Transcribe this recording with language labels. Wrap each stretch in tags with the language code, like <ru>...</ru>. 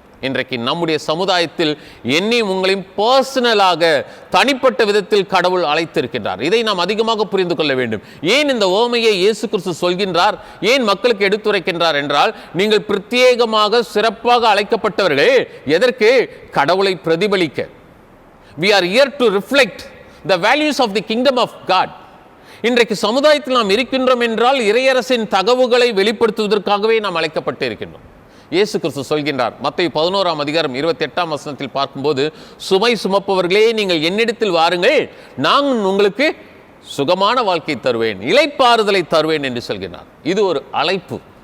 <ta>இன்றைக்கு நம்முடைய சமுதாயத்தில் என்னையும் உங்களையும் பர்சனலாக, தனிப்பட்ட விதத்தில் கடவுள் அழைத்திருக்கின்றார். இதை நாம் அதிகமாக புரிந்து கொள்ள வேண்டும். ஏன் இந்த ஓமையை இயேசு கிறிஸ்து சொல்கின்றார், ஏன் மக்களுக்கு எடுத்துரைக்கின்றார் என்றால், நீங்கள் பிரத்யேகமாக சிறப்பாக அழைக்கப்பட்டவர்கள். எதற்கு? கடவுளை பிரதிபலிக்க.</ta> <en>We are here to reflect the values of the kingdom of God.</en> <ta>இன்றைக்கு சமுதாயத்தில் நாம் இருக்கின்றோம் என்றால் இறையரசின் தகவுகளை வெளிப்படுத்துவதற்காகவே நாம் அழைக்கப்பட்டு இருக்கின்றோம். இயேசு கிறிஸ்து சொல்கின்றார், மத்தேயு 11ஆம் அதிகாரம் 28ஆம் வசனத்தில் பார்க்கும்போது, சுமை சுமப்பவர்களே நீங்கள் என்னிடத்தில் வாருங்கள், நான் உங்களுக்கு சுகமான வாழ்க்கை தருவேன், இளைப்பாறுதலை தருவேன் என்று சொல்கிறார். இது ஒரு அழைப்பு.</ta>